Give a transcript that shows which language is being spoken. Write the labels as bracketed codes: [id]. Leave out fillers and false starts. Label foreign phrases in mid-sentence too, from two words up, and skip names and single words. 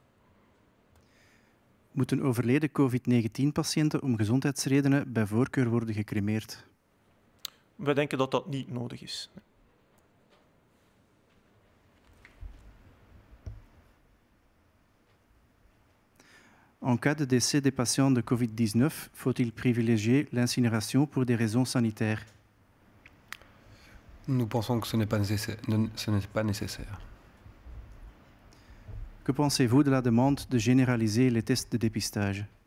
[nl] Moeten overleden COVID-19-patiënten om gezondheidsredenen bij voorkeur worden gecremeerd? Wij denken dat dat niet nodig is. [fr] En cas de décès des patients de COVID-19, faut-il privilégier l'incinération pour des raisons sanitaires? Nous pensons que ce n'est pas nécessaire. Que pensez-vous de la demande de généraliser les tests de dépistage?